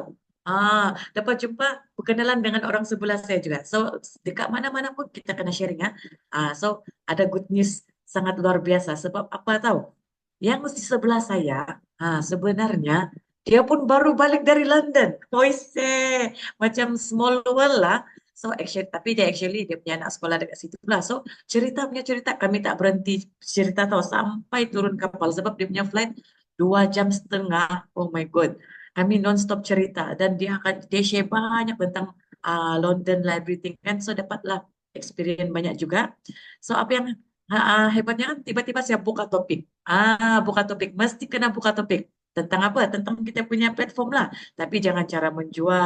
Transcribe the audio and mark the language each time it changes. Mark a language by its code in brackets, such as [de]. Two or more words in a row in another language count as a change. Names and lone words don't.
[ms] Dapat jumpa berkenalan dengan orang sebelah saya juga. So dekat mana-mana pun kita kena sharing ya. So ada [en] good news [ms] sangat luar biasa. Sebab apa tahu? Yang di sebelah saya, sebenarnya dia pun baru balik dari London. Hoise, macam [en] small world [ms] lah. [en] So actually, [ms] tapi dia punya anak sekolah dekat situ lah. So cerita punya cerita kami tak berhenti cerita tahu sampai turun kapal sebab dia punya flight 2 jam setengah. [en] Oh my God, [ms] kami non-stop cerita dan dia share banyak tentang London lah everything kan. So dapatlah experience banyak juga. So apa yang hebatnya kan tiba-tiba saya buka topik. Buka topik. Mesti kena buka topik. Tentang apa? Tentang kita punya platform lah. Tapi jangan cara menjual.